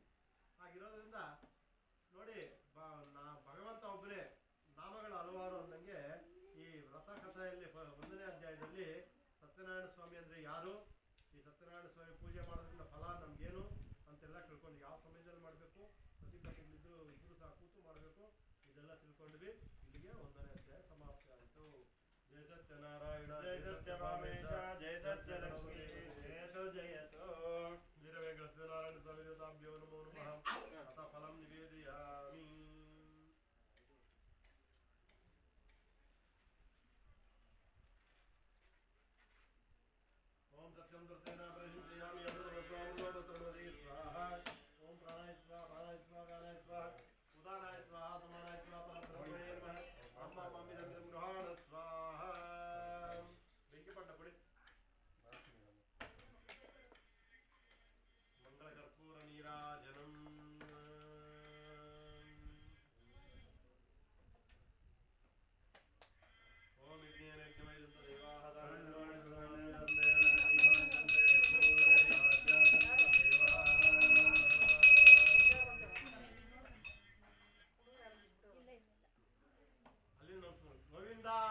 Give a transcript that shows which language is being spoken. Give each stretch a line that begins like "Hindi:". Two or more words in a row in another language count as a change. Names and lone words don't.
Kannada: ಆಗಿರೋದ್ರಿಂದ ನೋಡಿ ಭಗವಂತ ಒಬ್ಬನೇ, ನಾಮಗಳು ಹಲವಾರು ಅಂದಂಗೆ ಈ ವ್ರತ ಕಥೆಯಲ್ಲಿ 1ನೇ ಅಧ್ಯಾಯದಲ್ಲಿ ಸತ್ಯನಾರಾಯಣ ಸ್ವಾಮಿ ಅಂದ್ರೆ ಯಾರು, ಈ ಸತ್ಯನಾರಾಯಣ ಸ್ವಾಮಿ ಪೂಜೆ ಮಾಡೋದ್ರಿಂದ ಫಲ ನಮ್ಗೇನು ಅಂತೆಲ್ಲ ತಿಳ್ಕೊಂಡು, ಯಾವ ಸಮಯದಲ್ಲಿ ಮಾಡಬೇಕು, ಪ್ರತಿಪತ್ತಿದ್ದು ಇಬ್ಬರು ಸಹ ಕೂತು ಮಾಡಬೇಕು, ಇದೆಲ್ಲ ತಿಳ್ಕೊಂಡ್ವಿ. ಇಲ್ಲಿಗೆ 1ನೇ ಅಧ್ಯಾಯ ಸಮಾಪ್ತಿ ಆಯಿತು.
Sanskrit: ಜಯ ಸತ್ಯನಾರಾಯಣ, ಜಯ ಸತ್ಯಭಾಮೇಶ, ಜಯ ಸತ್ಯಲಕ್ಷ್ಮೀ, ಜಯತೋ ಜಯತೋ. ವೀರವೇಂಕಟ ಸತ್ಯನಾರಾಯಣ ಸ್ವಾಮಿ ದೇವತಾಭ್ಯೋ ನಮೋ ನಮಃ. ಅಥ ಫಲಂ ನಿವೇದಯಾಮಿ. ಓಂ ಸತ್ಯಂ ದರ್ಶನ ಪ್ರಸಿದ್ಧಯಾಮಿ ಅಮೃತಮಸ್ವಾಮಿ ಸ್ವಾಹ. ಓಂ ಪ್ರಾಣಾಯ ಸ್ವಾಹ, ಪ್ರಾಣಾಯ ಸ್ವಾಹ, ಗಾನಾಯ ಸ್ವಾಹ, ಉದಾನಾಯ ಸ್ವಾಹ, ಸಮಾನಾಯ ಸ್ವಾಹ, ಪರಬ್ರಹ್ಮಣೇ ನಮಃ. ಅಮ್ಮ ಮಮ್ಮಿದಂ ಗೃಹಾಣ ಸ್ವಾಹ.
Kannada: ಬೆಂಕಿ ಪಟ್ಟ ಕೊಡಿ.
Sanskrit: ಮಂಗಳ ಕರ್ಪೂರ ನೀರಾಜನಂ. ಓಂ ವಿಜ್ಞಾನ ಯಜ್ಞಮಯದಂತ ದೇವಾಹ ಗೋವಿಂದ.